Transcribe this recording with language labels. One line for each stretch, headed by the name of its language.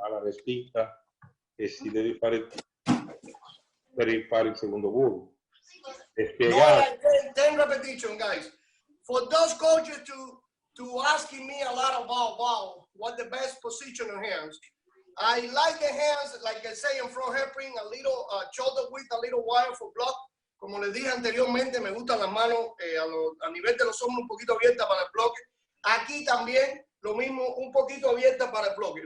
Italian: Alla respinta che si deve fare per fare il secondo volo.
English: No, 10 repetition, guys. For those coaches to asking me a lot about what the best position of hands. I like the hands, like I say in front hairpin, a little shoulder width, a little wide for block.
Spanish: Como les dije anteriormente, me gustan las manos a nivel de los hombros un poquito abiertas para el bloque. Aquí también lo mismo, un poquito abierta para el bloque.